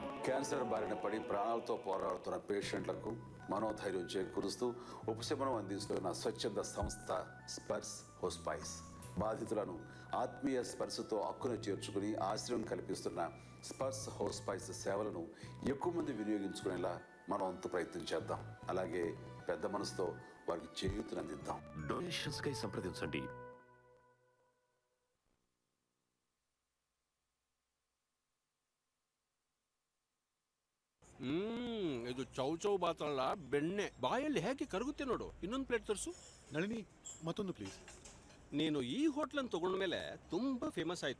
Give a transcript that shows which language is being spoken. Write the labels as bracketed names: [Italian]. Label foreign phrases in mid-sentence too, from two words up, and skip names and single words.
[Telugu] క్యాన్సర్ బారిన పడి ప్రాణాలతో పోరాడుతున్న పేషెంట్లకు మనోధైర్యం చేకూరుస్తూ ఉపశమనం అందిస్తున్న స్వచ్ఛంద సంస్థ స్పర్శ్ హోస్పైస్. బాధితులను ఆత్మీయ స్పర్శతో హక్కును చేర్చుకుని ఆశ్రయం కల్పిస్తున్న స్పర్శ్ హోస్పైస్ సేవలను ఎక్కువ మంది వినియోగించుకునేలా మనం అంత ప్రయత్నం చేద్దాం. అలాగే పెద్ద మనసుతో వారికి చేయూతను అందిద్దాం. డొనేషన్స్ కై సంప్రదించండి. [Kannada] ಇದು ಚೌ ಬಾತಲ್ಲ ಬೆಣ್ಣೆ ಬಾಯಲ್ಲಿ ಹೇಗೆ ಕರಗುತ್ತೆ ನೋಡು. ಇನ್ನೊಂದು ಪ್ಲೇಟ್ ತರಿಸು. ನಳಿನಿ, ಮತ್ತೊಂದು ಪ್ಲೀಸ್. ನೀನು ಈ ಹೋಟ್ಲನ್ನು ತಗೊಂಡ ಮೇಲೆ ತುಂಬಾ ಫೇಮಸ್ ಆಯ್ತು.